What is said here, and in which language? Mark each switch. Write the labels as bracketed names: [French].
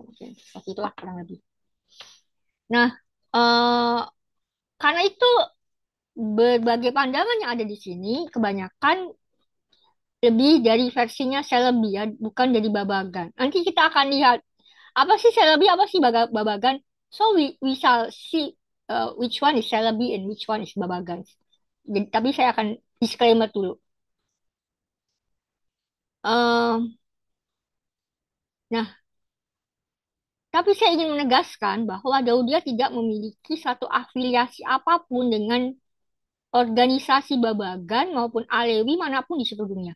[Indonesian] Mungkin seperti itulah kurang lebih. Nah, eh, karena itu berbagai pandangan yang ada di sini kebanyakan lebih dari versinya Celebi, ya, bukan dari Babagan. Nanti kita akan lihat apa sih Celebi, apa sih Babagan. [English] So we shall see which one is Celebi and which one is Babagan. [Indonesian] Jadi, tapi saya akan disclaimer dulu. Em, nah, tapi saya ingin menegaskan bahwa Daudia tidak memiliki satu afiliasi apapun dengan organisasi Babagan maupun Alewi manapun di seluruh dunia.